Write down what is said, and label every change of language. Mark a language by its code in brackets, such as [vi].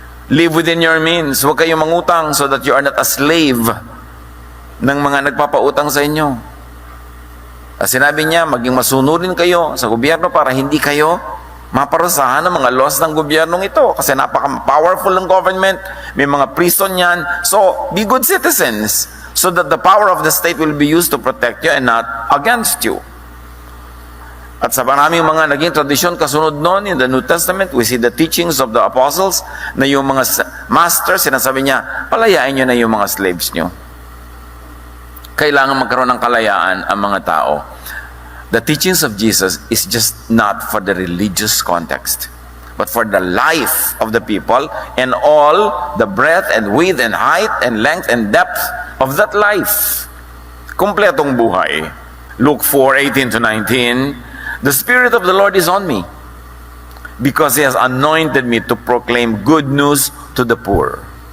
[en] Live within your means. [tl] Huwag kayong mangutang [en] so that you are not a slave [tl] ng mga nagpapautang sa inyo. At sinabi niya, maging masunurin kayo sa gobyerno para hindi kayo maparusahan ng mga laws ng gobyernong ito. Kasi napaka-powerful ng government. May mga prison yan. [en] So, be good citizens so that the power of the state will be used to protect you and not against you. [tl] At sa maraming mga naging tradisyon kasunod noon [en] in the New Testament, we see the teachings of the apostles [tl] na yung mga masters, sinasabi niya, palayain nyo na yung mga slaves nyo. Kailangan magkaroon ng kalayaan ang mga tao. [en] The teachings of Jesus is just not for the religious context, but for the life of the people and all the breadth and width and height and length and depth of that life. [tl] Kumpletong buhay. [en] Luke 4:18-19, the Spirit of the Lord is on me, because He has anointed me to proclaim good news to the poor.